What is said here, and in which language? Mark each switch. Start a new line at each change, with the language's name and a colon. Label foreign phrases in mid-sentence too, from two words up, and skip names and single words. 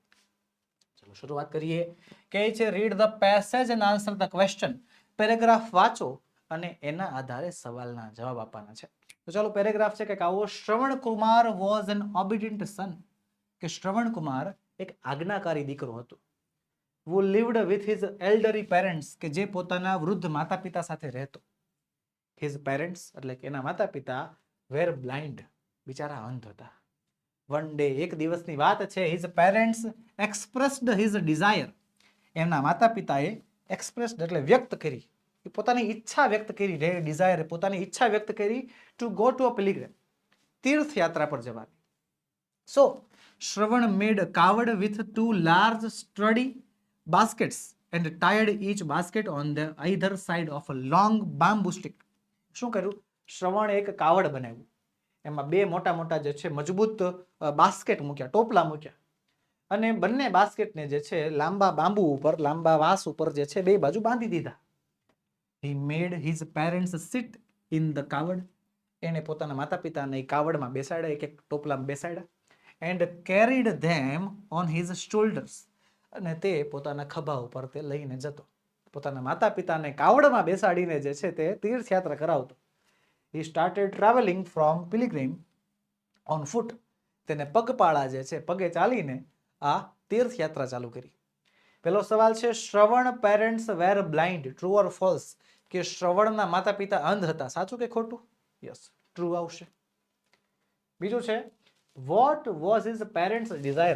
Gujarati: ચલો શરૂઆત કરીએ. કહે છે
English: read the passage and answer the question.
Gujarati: પેરેગ્રાફ વાંચો અને એના આધારે સવાલના જવાબ આપવાના છે. તો ચાલો, પેરેગ્રાફ છે કે આવો, શ્રવણ કુમાર
English: was an obedient son.
Gujarati: કે શ્રવણ કુમાર એક આજ્ઞાકારી દીકરો હતો.
English: who lived with his elderly parents,
Gujarati: કે જે પોતાના વૃદ્ધ માતા પિતા સાથે રહેતો.
English: his parents
Gujarati: એટલે કે એના માતા પિતા
English: were blind,
Gujarati: બિચારા અંધ હતા.
English: one day,
Gujarati: એક દિવસની વાત છે,
English: his parents expressed his desire.
Gujarati: એમના માતા પિતાએ એક્સપ્રેસ્ડ એટલે વ્યક્ત કરી, પોતાની ઈચ્છા વ્યક્ત કરી, ડિઝાયર પોતાની ઈચ્છા વ્યક્ત કરી,
English: to go to a pilgrim,
Gujarati: તીર્થયાત્રા પર જવાની.
English: So Shravan made kavad with 2 large sturdy baskets and tied each basket on the either side of a long bamboo stick.
Gujarati: શું કર્યું? શ્રવણ એક કાવડ બનાવ્યું, એમાં બે મોટા મોટા જે છે મજબૂત બાસ્કેટ મૂક્યા, ટોપલા મૂક્યા, અને બંને બાસ્કેટને જે છે લાંબા બાંબુ ઉપર, લાંબા વાંસ ઉપર જે છે બે બાજુ બાંધી દીધા.
English: he made his parents sit in the કાવડ.
Gujarati: એને પોતાના માતા પિતાને કાવડમાં બેસાડ્યા, એક એક ટોપલામાં બેસાડ્યા. and carried them on his shoulders. અને તે પોતાના ખભા ઉપર તે લઈને જતો. પોતાના માતા પિતાને કાવડમાં બેસાડીને જે છે તે તીર્થયાત્રા કરાવતો.
English: he started traveling from pilgrim on foot.
Gujarati: તેને પગપાળા જે છે, પગે ચાલીને આ તીર્થયાત્રા ચાલુ કરી. પહેલો સવાલ છે,
English: Shravan parents were blind, true or false?
Gujarati: કે શ્રવણના માતા પિતા અંધ હતા, સાચું કે ખોટું?
English: Yes, true
Gujarati: આવશે. બીજું છે,
English: what was his parents desire?